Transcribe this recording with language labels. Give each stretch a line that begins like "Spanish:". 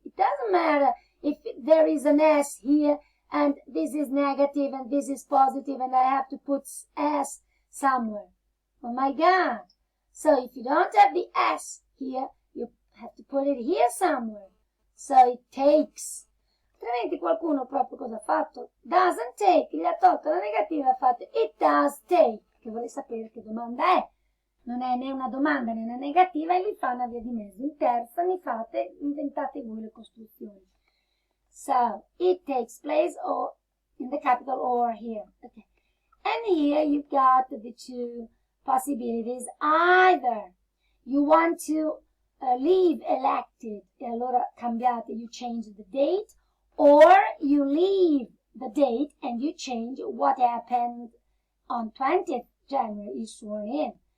English: It doesn't matter if there is an S here, and this is negative, and this is positive, and I have to put S somewhere. Oh my God! So if you don't have the S here, you have to put it here somewhere. So it takes.
Italian: Altrimenti qualcuno proprio cosa ha fatto?
English: Doesn't take,
Italian: gli ha tolto la negativa e ha fatto
English: it does take,
Italian: che vuole sapere che domanda è. Non è né una domanda né una negativa e li fa una via di mezzo. In terza inventate voi le costruzioni.
English: So, it takes place or in the capital or here. Okay. And here you've got the two possibilities. Either you want to leave elected,
Italian: e allora cambiate,
English: you change the date, or you leave the date and you change what happened on 20th January, you sworn in.